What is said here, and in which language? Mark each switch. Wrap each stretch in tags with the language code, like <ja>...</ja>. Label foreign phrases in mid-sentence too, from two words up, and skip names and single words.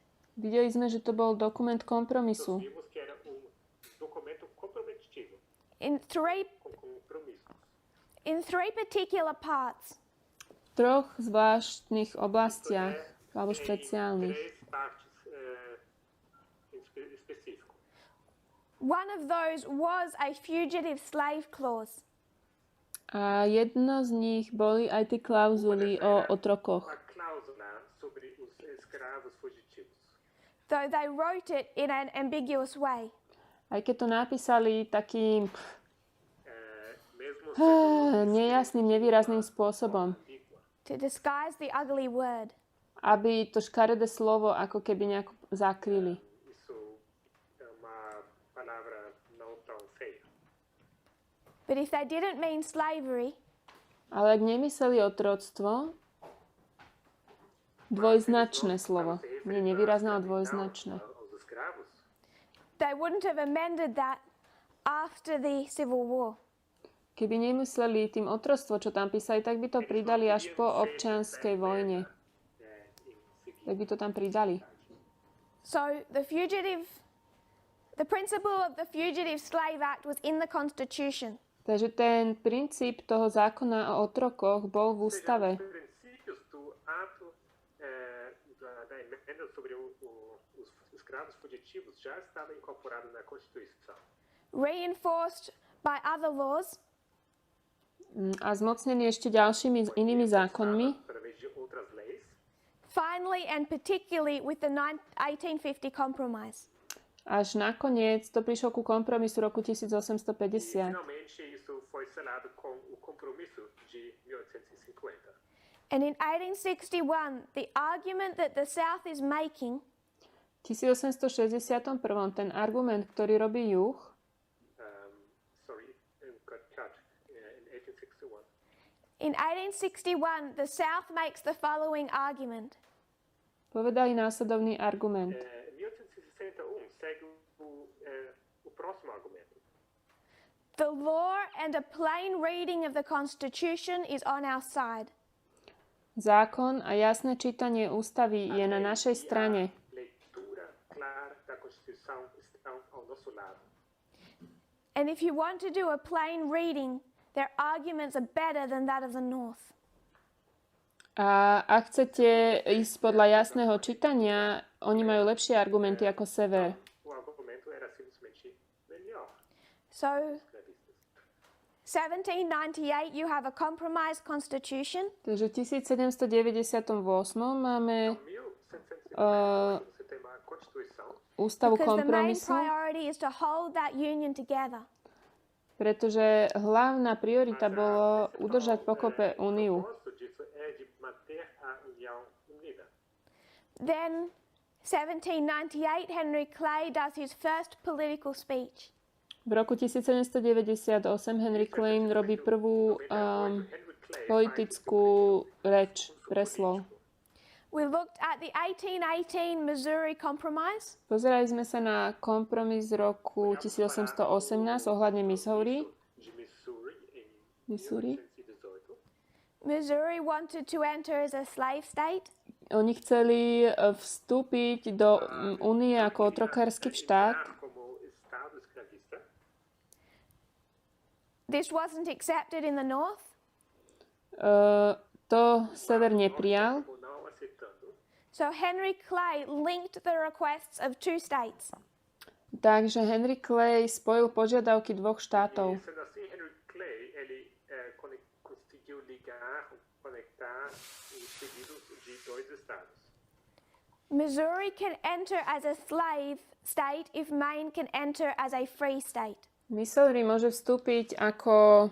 <sk>Videli sme, že to bol dokument</sk> <pt>Nós</pt> <sk>kompromisu.</sk> <pt>vimos que era documento comprometido,</pt> <en>In three</en> <pt>com compromissos.</pt> <en>in three particular parts.</en> <sk>V troch zvláštnych oblastiach, alebo</sk> <pt>Em</pt> <sk>špeciálnych.</sk> <pt>três partes específicas.</pt> <en>One of those was a fugitive slave clause.</en> <sk>A jedno z nich boli aj tie klauzuly o otrokoch.</sk> <pt>Uma cláusula sobre os escravos fugitivos.</pt> <en>Though they wrote it in an ambiguous way.</en> <sk>Aj keď to napísali takým</sk> <pt>Mesmo</pt> <sk>nejasným, nevýrazným spôsobom.</sk> <pt>ambígua.</pt> <en>To disguise the ugly word.</en> <sk>Aby to škaredé slovo ako keby nejako zakryli.</sk> <pt>Isso é uma palavra não tão feia.</pt> <en>But if they didn't mean slavery,</en> <sk>Ale ak nemysleli otroctvo, dvojznačné slovo. Nie nevýrazné, ale dvojznačné.</sk> <pt>Aos escravos,</pt> <en>they wouldn't have amended that after the Civil War.</en> <sk>Keby nemysleli tým otroctvo, čo tam písali, tak by to pridali až po občianskej vojne.</sk> <pt>em seguida.</pt> <sk>Tak by to tam pridali.</sk> <en>So the principle of the Fugitive Slave Act was in the Constitution.</en> <sk>Takže ten princíp toho zákona o otrokoch bol v ústave.</sk> <pt>Os princípios do ato da emenda sobre os escravos fugitivos já estava incorporado na Constituição.</pt> <en>Reinforced by other laws,</en> <sk>A zmocnený ešte ďalšími inými zákonmi.</sk> <pt>Através de outras leis.</pt> <en>finally and particularly with the 1850 Compromise.</en> <sk>Až nakoniec to prišlo ku kompromisu roku 1850.</sk> <pt>Finalmente isso foi selado com o compromisso de 1850.</pt> <en>And in 1861, the argument that the South is making</en> <sk>V 1861. ten argument, ktorý robí juh,</sk> <en>In 1861. In 1861, the South makes the following argument.</en> <sk>povedali následovný argument.</sk> <pt>1861 segue o próximo argumento.</pt> <en>The law and a plain reading of the Constitution is on our side.</en> <sk>Zákon a jasné čítanie ústavy je na našej strane.</sk> <pt>Leitura clara da Constituição estão ao nosso lado.</pt> <en>And if you want to do a plain reading, their arguments are better than that of the North.</en> <sk>A ak chcete ísť podľa jasného čítania, oni majú lepšie argumenty ako sever.</sk> <pt>O argumento era simplesmente melhor. So, Escravistas.</pt> <en>1798, you have a compromise constitution.</en> <sk>Takže v 1798 máme</sk> <pt>1750 você tem uma Constituição.</pt> <sk>ústavu</sk> <en>Because the main</en> <sk>kompromisu,</sk> <en>priority is to hold that union together.</en> <sk>pretože hlavná priorita bolo udržať pokope úniu.</sk> <pt>O propósito disso é de manter a União unida.</pt> <en>Then, 1798, Henry Clay does his first political speech.</en> <sk>V roku 1798 Henry Clay robí prvú politickú reč, preslov.</sk> <en>We looked at the 1818 Missouri Compromise.</en> <sk>Pozerali sme sa na kompromis z roku 1818 ohľadne Missouri.</sk> <pt>De Missouri em Missouri. 1818.</pt> <en>Missouri wanted to enter as a slave state.</en> <sk>Oni chceli vstúpiť do únie ako otrokársky štát.</sk> <pt>Como Estado escravista.</pt> <en>This wasn't accepted in the North.</en> <sk>To sever neprijal.</sk> <pt>Ou não aceitando.</pt> <en>So Henry Clay linked the requests of two states.</en> <sk>Takže Henry Clay spojil požiadavky dvoch štátov.</sk> <pt>Sendo assim, Henry Clay ele conseguiu ligar, conectar os pedidos de dois estados.</pt> <en>Missouri can enter as a slave state if Maine can enter as a free state.</en> <sk>Missouri môže vstúpiť ako</sk>